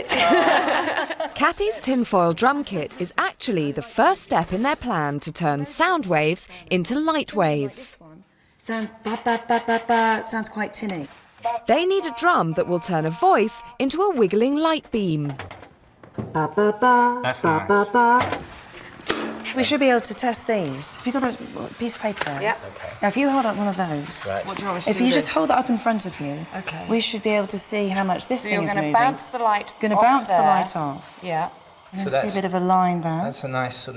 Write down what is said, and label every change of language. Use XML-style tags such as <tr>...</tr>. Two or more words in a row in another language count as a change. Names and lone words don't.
<en>Kathy's tinfoil drum kit is actually the first step in their plan to turn sound waves into light waves. Sound ba ba ba ba ba. Sounds quite tinny. They need a drum that will turn a voice into a wiggling light beam. Ba ba ba. That's ba nice. ba ba. We should be able to test these. Have you got a piece of paper there? Yeah. Okay. Now, if you hold up one of those, Right. What do you want us to if do you with just hold that up in front of you, Okay. we should be able to see how much this So thing you're is going to moving. bounce the light Going to off bounce the there. light off. Yeah. And So see that's- a bit of a line there. That's a nice sort of...</en>